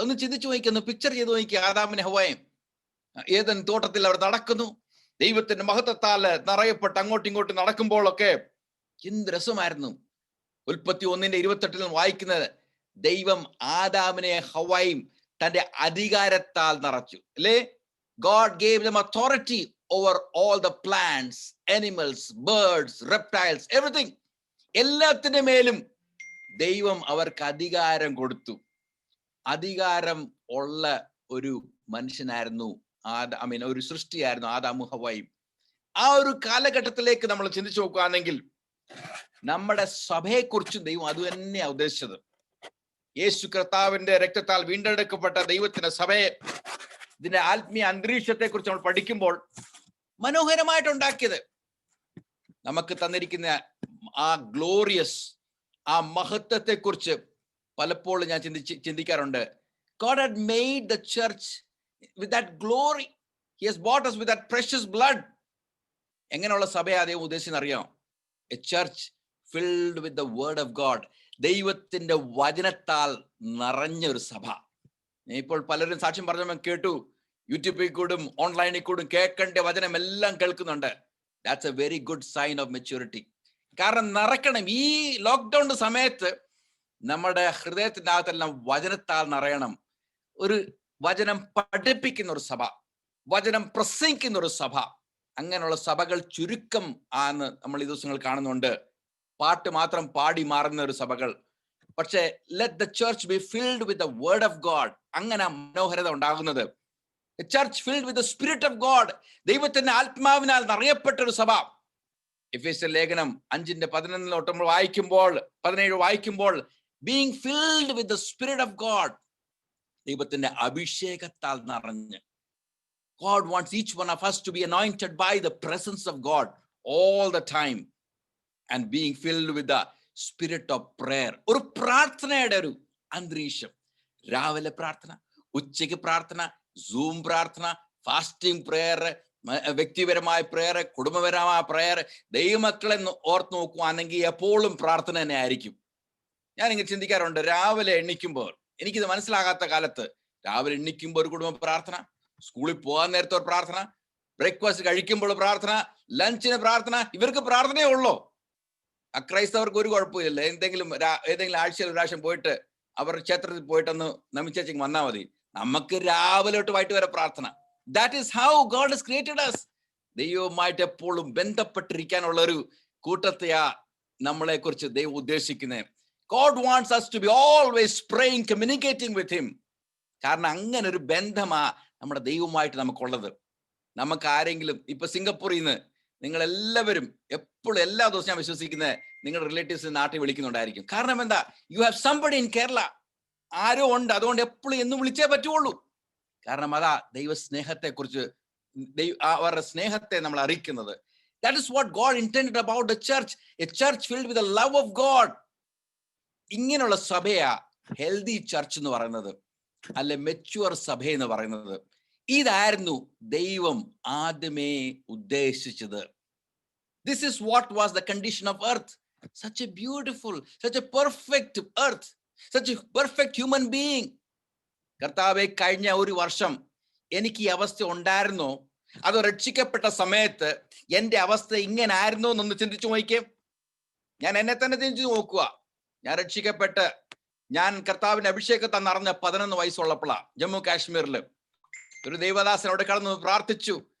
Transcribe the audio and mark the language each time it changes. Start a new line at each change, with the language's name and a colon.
Malayalam: ഒന്ന് ചിന്തിച്ചു നോക്കിയൊന്ന് പിക്ചർ ചെയ്ത് നോക്കി. ആദാമിനെ ഹവ്വയും ഏദൻ തോട്ടത്തിൽ അവർ നടക്കുന്നു, ദൈവത്തിന്റെ മഹത്വത്താൽ നിറയപ്പെട്ട് അങ്ങോട്ടും ഇങ്ങോട്ടും നടക്കുമ്പോഴൊക്കെ എന്ത് രസമായിരുന്നു. ഉൽപ്പത്തി 1:28 വായിക്കുന്നത്, ദൈവം ആദാമിനെ ഹവ്വയും തന്റെ അധികാരത്താൽ നിറച്ചു, അല്ലേ?
English: God gave them authority over all the plants, animals, birds, reptiles, everything.
Malayalam: എല്ലാത്തിന്റെ മേലും ദൈവം അവർക്ക് അധികാരം കൊടുത്തു. അധികാരം ഉള്ള ഒരു മനുഷ്യനായിരുന്നു ഒരു സൃഷ്ടിയായിരുന്നു ആദാമും ഹവ്വയും. ആ ഒരു കാലഘട്ടത്തിലേക്ക് നമ്മൾ ചിന്തിച്ചു നോക്കുകയാണെങ്കിൽ നമ്മുടെ സഭയെക്കുറിച്ചും ദൈവം അത് തന്നെയാണ് ഉദ്ദേശിച്ചത്. യേശു കർത്താവിന്റെ രക്തത്താൽ വീണ്ടെടുക്കപ്പെട്ട ദൈവത്തിന്റെ സഭയെ, ഇതിന്റെ ആത്മീയ അന്തരീക്ഷത്തെ കുറിച്ച് നമ്മൾ പഠിക്കുമ്പോൾ മനോഹരമായിട്ടുണ്ടാക്കിയത് നമുക്ക് തന്നിരിക്കുന്ന ആ ഗ്ലോറിയസ്, ആ മഹത്വത്തെ കുറിച്ച് പലപ്പോഴും ഞാൻ ചിന്തിക്കാറുണ്ട്.
English: God had made the church with that glory. He has bought us with that precious blood.
Malayalam: എങ്ങനെയുള്ള സഭയെ അദ്ദേഹം ഉദ്ദേശിച്ചെന്നറിയാം?
English: A church filled with the word of God.
Malayalam: ദൈവത്തിന്റെ വചനത്താൽ നിറഞ്ഞ ഒരു സഭ. ഇപ്പോൾ പലരും സാക്ഷ്യം പറഞ്ഞ കേട്ടു. യൂട്യൂബിൽ കൂടും ഓൺലൈനിൽ കൂടും കേൾക്കേണ്ട വചനം എല്ലാം കേൾക്കുന്നുണ്ട്.
English: That's a very good sign of maturity.
Malayalam: കാരണം നിറയ്ക്കണം. ഈ ലോക്ക്ഡൌൺ സമയത്ത് നമ്മുടെ ഹൃദയത്തിന്റെ അകത്തെല്ലാം വചനത്താൽ നിറയണം. ഒരു വചനം പഠിപ്പിക്കുന്ന ഒരു സഭ, വചനം പ്രസംഗിക്കുന്ന ഒരു സഭ. അങ്ങനെയുള്ള സഭകൾ ചുരുക്കം ആണെന്ന് നമ്മൾ ഈ ദിവസങ്ങൾ കാണുന്നുണ്ട്. പാട്ട് മാത്രം പാടി മാറുന്ന ഒരു സഭകൾ, പക്ഷേ
English: let the church be filled with the word of God.
Malayalam: അങ്ങനെ മനോഹരത ഉണ്ടാകുന്നത്.
English: A church filled with the spirit of God.
Malayalam: ദൈവത്തിന്റെ ആത്മാവിനാൽ നിറയപ്പെട്ട ഒരു സഭ. എഫേസ്യർ ലേഖനം 5:11 വായിക്കുമ്പോൾ
English: being filled with the spirit of God.
Malayalam: ദൈവത്തിന്റെ അഭിഷേകത്താൽ നിറഞ്ഞ്.
English: God wants each one of us to be anointed by the presence of God all the time and being filled with the spirit of prayer.
Malayalam: ഒരു പ്രാർത്ഥനയുടെ ഒരു അന്തരീക്ഷം. രാവിലെ പ്രാർത്ഥന, ഉച്ചയ്ക്ക് പ്രാർത്ഥന, സൂം പ്രാർത്ഥന, ഫാസ്റ്റിംഗ് പ്രെയർ, വ്യക്തിപരമായ പ്രെയർ, കുടുംബപരമായ പ്രെയർ. ദൈവമക്കളെ ഓർത്ത് നോക്കുവാണെങ്കിൽ എപ്പോഴും പ്രാർത്ഥന തന്നെ ആയിരിക്കും. ഞാനിങ്ങനെ ചിന്തിക്കാറുണ്ട്, രാവിലെ എണ്ണിക്കുമ്പോൾ, എനിക്കിത് മനസ്സിലാകാത്ത കാലത്ത് രാവിലെ എണ്ണിക്കുമ്പോൾ ഒരു കുടുംബ പ്രാർത്ഥന, സ്കൂളിൽ പോകാൻ നേരത്തെ ഒരു പ്രാർത്ഥന, ബ്രേക്ക്ഫാസ്റ്റ് കഴിക്കുമ്പോൾ പ്രാർത്ഥന, ലഞ്ചിന് പ്രാർത്ഥന. ഇവർക്ക് പ്രാർത്ഥനയേ ഉള്ളൂ. അക്രൈസ്തവർക്ക് ഒരു കുഴപ്പമില്ല. ഏതെങ്കിലും ആഴ്ചയിൽ ഒരു പ്രാവശ്യം പോയിട്ട് അവർ ക്ഷേത്രത്തിൽ പോയിട്ടൊന്ന് നമിച്ചേച്ചെങ്കിൽ വന്നാൽ മതി. നമുക്ക് രാവിലെ തൊട്ട് വൈകിട്ട് വരെ പ്രാർത്ഥന.
English: That is how God has created us.
Malayalam: ദൈവവുമായിട്ട് എപ്പോഴും ബന്ധപ്പെട്ടിരിക്കാനുള്ള ഒരു കൂട്ടത്തെയാ നമ്മളെ കുറിച്ച് ദൈവം ഉദ്ദേശിക്കുന്നത്.
English: God wants us to be always praying, communicating with him.
Malayalam: കാരണം അങ്ങനെ ഒരു ബന്ധമാ നമ്മുടെ ദൈവവുമായിട്ട് നമുക്കുള്ളത്. നമുക്ക് ആരെങ്കിലും ഇപ്പൊ സിംഗപ്പൂരിൽ നിന്ന് നിങ്ങൾ എല്ലാവരും എപ്പോഴും എല്ലാ ദിവസവും ഞാൻ വിശ്വസിക്കുന്നത് നിങ്ങളുടെ റിലേറ്റീവ്സ് നാട്ടിൽ വിളിക്കുന്നുണ്ടായിരിക്കും. കാരണം എന്താ?
English: You have somebody in Kerala.
Malayalam: ആരോ ഉണ്ട്, അതുകൊണ്ട് എപ്പോഴും എന്നും വിളിച്ചേ പറ്റുള്ളൂ. കാരണം അതാ ദൈവ സ്നേഹത്തെ കുറിച്ച്, അവരുടെ സ്നേഹത്തെ നമ്മൾ അറിയിക്കുന്നത്.
English: That is what God intended about the church, a church filled with the love of God.
Malayalam: ഇങ്ങനെയുള്ള സഭയാ ഹെൽതി ചർച്ച് എന്ന് പറയുന്നത്, അല്ലെ മെച്യൂർ സഭ എന്ന് പറയുന്നത്. ഇതായിരുന്നു ദൈവം ആദ്യമേ ഉദ്ദേശിച്ചത്.
English: This is what was the condition of earth. Such a beautiful, such a perfect earth, such a perfect human being.
Malayalam: കർത്താവേ, കഴിഞ്ഞ ഒരു വർഷം എനിക്ക് ഈ അവസ്ഥ ഉണ്ടായിരുന്നോ? അത് രക്ഷിക്കപ്പെട്ട സമയത്ത് എന്റെ അവസ്ഥ ഇങ്ങനെ ആയിരുന്നോ എന്നൊന്ന് ചിന്തിച്ചു നോക്കിയേ. ഞാൻ എന്നെ തന്നെ ചിന്തിച്ചു നോക്കുക. ഞാൻ രക്ഷിക്കപ്പെട്ട് ഞാൻ കർത്താവിന്റെ അഭിഷേകത്തെ നിറഞ്ഞ 11 വയസ്സുള്ളപ്പോഴാ ജമ്മു കാശ്മീരിൽ ഒരു ദൈവദാസനോട് കടന്നു പ്രാർത്ഥിച്ചു.